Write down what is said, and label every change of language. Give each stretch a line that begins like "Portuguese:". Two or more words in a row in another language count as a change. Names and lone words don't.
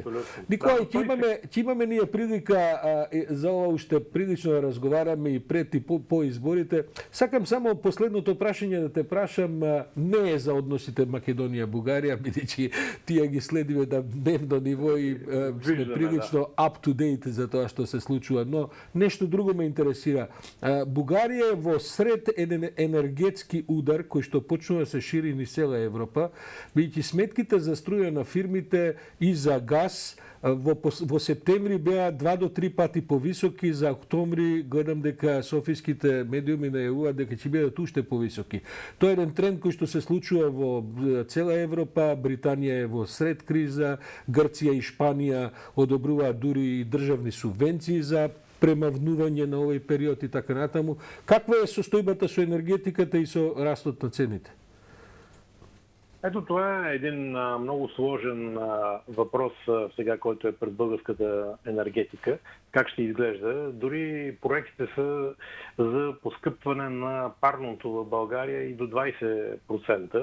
Macedonian: Николај, ќе имаме ние прилика за ова уште прилично да разговараме и пред и по изборите. Сакам само последното прашање да те прашам, не е за односите Македонија-Бугарија, бидејќи тие ги следиме на дневно ниво и сме прилично
English: up to date
Macedonian: за тоа што се случува, но нешто друго ме интересира. Бугарија е во сред еден енергетски удар кој што почнува да се шири низ цела Европа, бидејќи сметките за струја на фирмите и за газ во септември беа 2 до 3 пати повисоки, за октомври гледам дека софиските медиуми најавуваат дека ќе бидат уште повисоки. Тоа е еден тренд кој што се случува во цела Европа, Британија е во сред криза, Грција и Шпанија одобруваат дури и државни субвенции за премавнување на овој период и така натаму. Каква е состојбата со енергетиката и со растот на цените?
Bulgarian: Ето това е един много сложен въпрос сега, който е пред българската енергетика. Как ще изглежда? Дори проектите са за поскъпване на парното в България и до 20%.